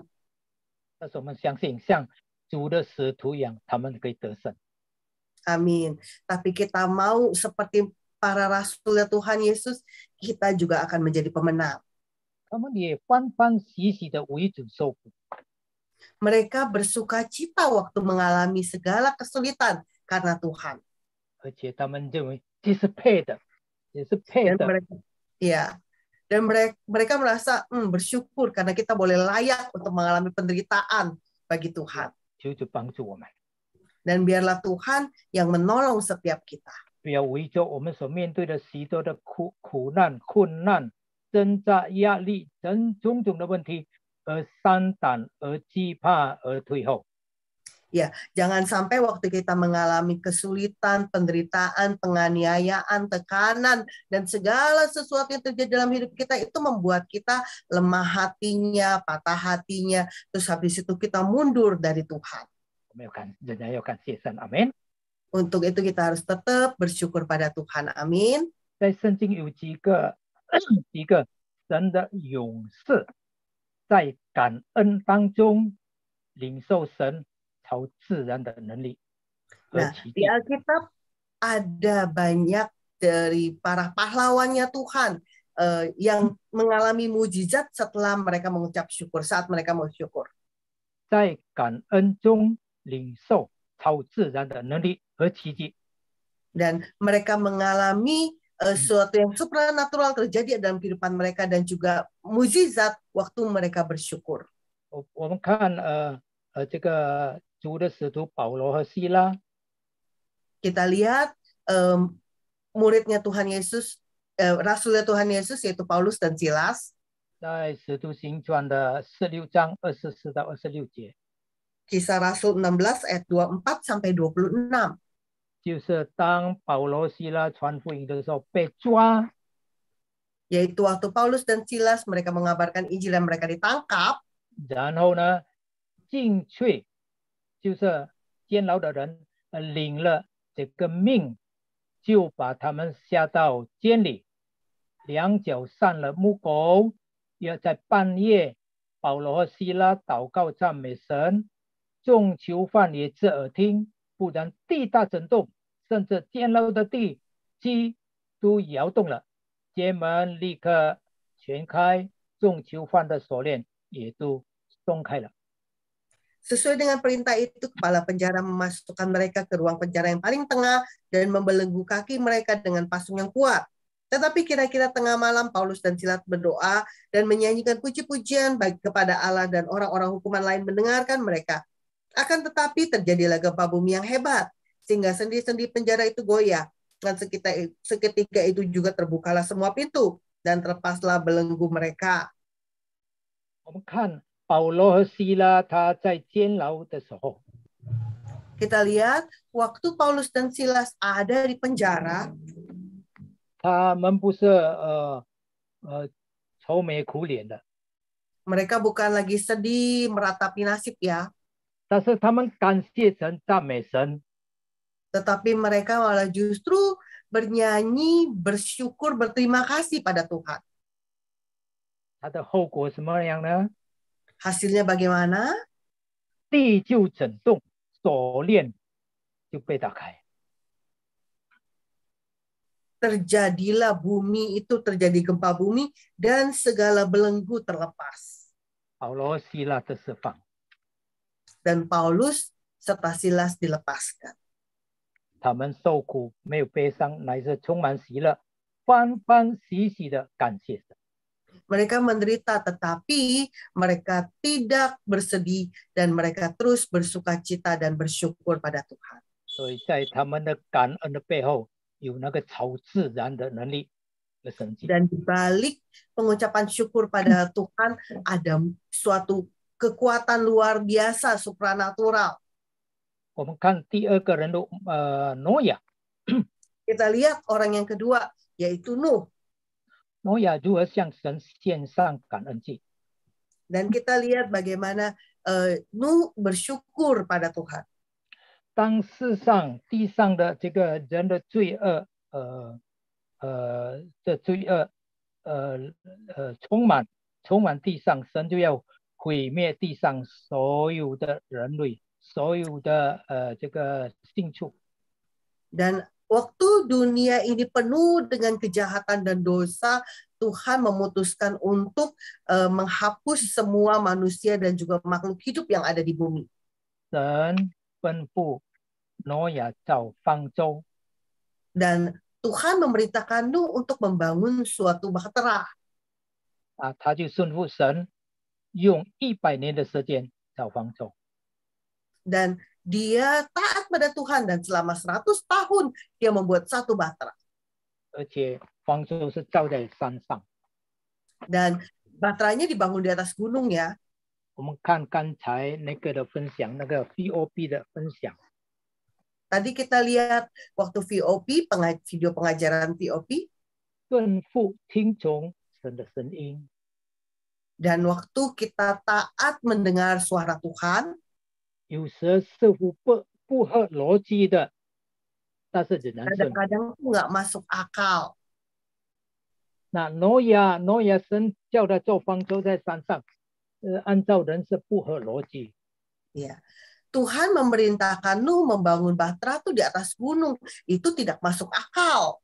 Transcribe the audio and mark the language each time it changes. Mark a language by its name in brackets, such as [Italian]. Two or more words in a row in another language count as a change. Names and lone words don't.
[Chinese] 但是我们相信，像主的使徒一样，他们可以得胜。 [Indonesian] Amin. Tapi kita mau seperti para rasul Tuhan Yesus, kita juga akan menjadi pemenang. [Chinese] 他们也欢欢喜喜的为主受苦。 [Indonesian] Mereka bersuka cita waktu mengalami segala kesulitan karena Tuhan. [Chinese] 而且他们认为这是配的，也是配 [Indonesian] Dan [Chinese] 的。 [Indonesian] mereka, ya, dan mereka merasa bersyukur karena kita boleh layak untuk mengalami penderitaan bagi Tuhan. [Chinese] 求主帮助我们， [Indonesian] Dan biarlah Tuhan yang menolong setiap kita. [Chinese] 不要为着我们所面对的许多的苦难、困难、挣扎、压力等种种的问题而丧胆、而惧怕、而退后。 [Indonesian] Ya, jangan sampai waktu kita mengalami kesulitan, penderitaan, penganiayaan, tekanan, dan segala sesuatu yang terjadi dalam hidup kita itu membuat kita lemah hatinya, patah hatinya, terus habis itu kita mundur dari Tuhan. [Chinese] 我们仍然要感谢神，阿门。 [Indonesian] Untuk itu kita harus tetap bersyukur pada Tuhan, amin. [Chinese] 在圣经有几个神的勇士，在感恩当中领受神 超自然的能力。 [Indonesian] Nah, di Alkitab ada banyak dari para pahlawannya Tuhan yang mengalami mujizat setelah mereka mengucap syukur, saat mereka mau syukur. [Chinese] 在感恩中领受超自然的能力和奇迹。 [Indonesian] Dan mereka mengalami sesuatu yang supranatural terjadi dalam kehidupan mereka dan juga mujizat waktu mereka bersyukur. [Chinese] 我们看这个主的使徒保罗和希拉， [Indonesian] Kita lihat muridnya Tuhan Yesus, rasulnya Tuhan Yesus yaitu Paulus dan Silas. [Chinese] 在使徒行传的16章24到26节， [Indonesian] Kisah Rasul 16 ayat 24 sampai 26. [Chinese] 就是当保罗、希拉传福音的时候被抓， [Indonesian] Yaitu waktu Paulus dan Silas mereka mengabarkan Injil dan mereka ditangkap. [Chinese] 然后呢，进去就是监牢的人领了这个命，就把他们下到监里，两脚上了木狗，也在半夜，保罗和希拉祷告赞美神，众囚犯也侧耳听，不然地大震动，甚至监牢的地基都摇动了，监门立刻全开，众囚犯的锁链也都松开了。 [Indonesian] Sesuai dengan perintah itu, kepala penjara memasukkan mereka ke ruang penjara yang paling tengah dan membelenggu kaki mereka dengan pasung yang kuat. Tetapi kira-kira tengah malam, Paulus dan Silas berdoa dan menyanyikan puji-pujian baik kepada Allah, dan orang-orang hukuman lain mendengarkan mereka. Akan tetapi terjadilah gempa bumi yang hebat, sehingga sendi-sendi penjara itu goyah. Dan seketika itu juga terbukalah semua pintu dan terlepaslah belenggu mereka. [Chinese] 我们看保罗和希拉他在监牢的时候， [Indonesian] Kita lihat waktu Paulus dan Silas ada di penjara, [Chinese] 他们不是愁眉苦脸的， [Indonesian] mereka bukan lagi sedih meratapi nasib ya, [Chinese] 但是他们感谢神、赞美神， [Indonesian] tetapi mereka malah justru bernyanyi, bersyukur, berterima kasih pada Tuhan. [Chinese] 它的后果什么样呢？ [Indonesian] Hasilnya bagaimana? [Chinese] 地就震动，锁链就被打开。 [Indonesian] Terjadilah bumi itu, terjadi gempa bumi dan segala belenggu terlepas. [Chinese] 保罗、希拉的释放， [Indonesian] Dan Paulus serta Silas dilepaskan. [Chinese] 他们受苦没有悲伤，乃是充满喜乐，欢欢喜喜的感谢神。 [Indonesian] Mereka menderita tetapi mereka tidak bersedih dan mereka terus bersuka cita dan bersyukur pada Tuhan. [Chinese] 所以在他们的感恩的背后，有那个超自然的能力的神迹。 [Indonesian] Dan di balik pengucapan syukur pada Tuhan ada suatu kekuatan luar biasa supranatural. [Chinese] 我们看第二个人物，挪亚， [Indonesian] Kita lihat orang yang kedua yaitu Nuh. [Chinese] 挪亚如何向神献上感恩祭。 [Indonesian] Dan kita lihat bagaimana Nuh bersyukur pada Tuhan. [Chinese] 当地上的这个人的罪恶，充满地上，神就要毁灭地上所有的人类，所有的这个牲畜。 [Indonesian] Dan waktu dunia ini penuh dengan kejahatan dan dosa, Tuhan memutuskan untuk menghapus semua manusia dan juga makhluk hidup yang ada di bumi. [Chinese] 神吩咐挪亚造方舟， [Indonesian] Dan Tuhan memerintahkan Nuh untuk membangun suatu bahtera. [Chinese] 他就顺服神，用100年的时间造方舟。 [Indonesian] Dan dia taat pada Tuhan dan selama 100 tahun dia membuat satu bahtera. [Chinese] 而且方舟是造在山上。 [Indonesian] Dan bahteranya dibangun di atas gunung ya. [Chinese] 我们看刚才那个的分享，那个 VOP 的分享， [Indonesian] Tadi kita lihat waktu VOP, video pengajaran VOP. [Chinese] 顺服听从神的声音， [Indonesian] Dan waktu kita taat mendengar suara Tuhan, [Chinese] 有时似乎不合逻辑的，但是仍然顺服。 [Indonesian] kadang-kadang tuh nggak masuk akal. [Chinese] 那挪亚神叫他做方舟在山上，按照人是不合逻辑。 [Indonesian] Ya. Tuhan memerintahkan Nuh membangun bahtera tuh di atas gunung. Itu tidak masuk akal.